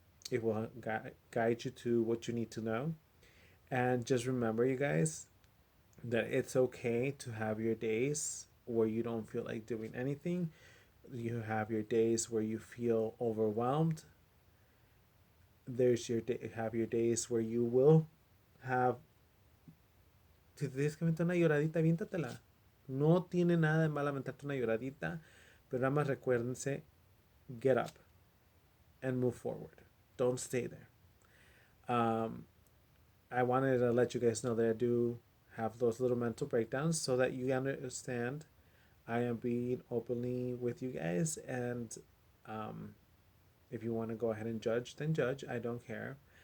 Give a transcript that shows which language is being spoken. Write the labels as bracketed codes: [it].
[en] It will guide you to what you need to know. And just remember, you guys, that it's okay to have your days where you don't feel like doing anything. You have your days where you feel overwhelmed. Have your days where you will have. [es] Si te tienes que aventar una lloradita, aviéntatela. No tiene nada de mal aventarte una lloradita, pero nada más recuérdense, [en] get up and move forward. Don't stay there. Um, I wanted to let you guys know that I do have those little mental breakdowns so that you understand I am being openly with you guys. And um, if you want to go ahead and judge, then judge. I don't care.